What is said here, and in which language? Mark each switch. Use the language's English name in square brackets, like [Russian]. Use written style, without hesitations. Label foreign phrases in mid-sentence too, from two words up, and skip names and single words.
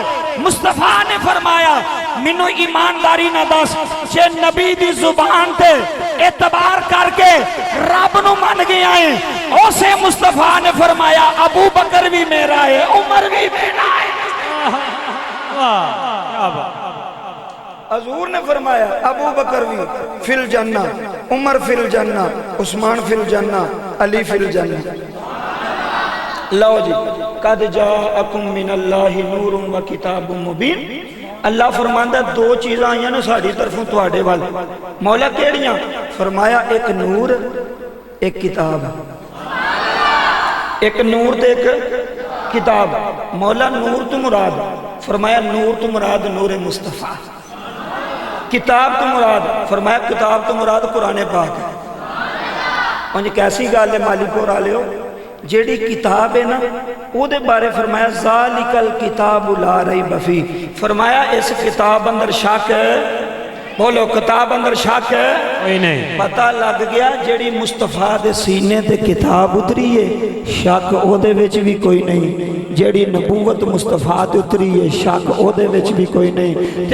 [Punjabi] مصطفیٰ نے فرمایا مینوں ایمانداری نہ دس، جے نبی دی زبان تے اعتبار کرکے رب نوں من گیا ہے، اسے مصطفیٰ نے فرمایا ابو بکر بھی میرا ہے، عمر بھی میرا ہے. حضور نے فرمایا ابو بکر بھی [Arabic] في الجنة، عمر في الجنة، عثمان في الجنة، علي في الجنة. [Punjabi] لو جی [Arabic] قد جاءكم من الله نور وكتاب مبين. [Punjabi] اللہ فرماندا 2 چیزاں آئیاں نے ساڈی طرفوں تہاڈے وال. مولا کیڑیاں؟ فرمایا ایک نور ایک کتاب. ایک نور تے ایک کتاب. مولا نور تو مراد، فرمایا نور تو مراد نور مصطفیٰ. کتاب تو مراد، فرمایا کتاب تو مراد قرآن پاک ہے. انج کیسی گل ہے مالکو والیو، جیڑی کتاب ہے نا اوہدے بارے فرمایا [Arabic] ذلك الكتاب لا ريب في. [Punjabi] فرمایا اس کتاب اندر شک، بولو کتاب اندر شک کوئی نہیں. پتا لگ گیا جیڑی مصطفیٰ دے سینے تے کتاب اتری ہے، شک اوہدے وچ بھی کوئی نہیں. جیڑی نبوت مصطفیٰ تے اتری ہے، شک اوہدے وچ بھی کوئی نہیں.